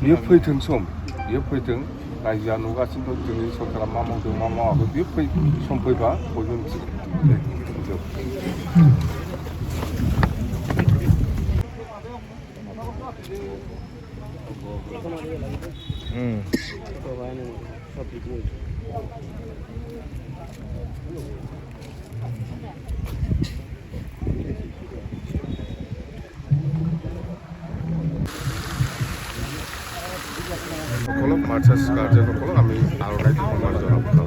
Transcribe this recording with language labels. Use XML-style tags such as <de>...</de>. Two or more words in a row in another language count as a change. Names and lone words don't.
<brx>बियो फैथों सम, बियो फैथों। रायजोआ नुगासिनो दं जोंनि सरकारा मा मावदों मा मावाखै, बियो सम फैबा बयबो मिथिगोन।</brx> <as>সকলক মাৰ্চাৰ্ছ গাৰ্জেনসকলক আমি আৰনাই সন্মান জনাব পাৰোঁ।</as>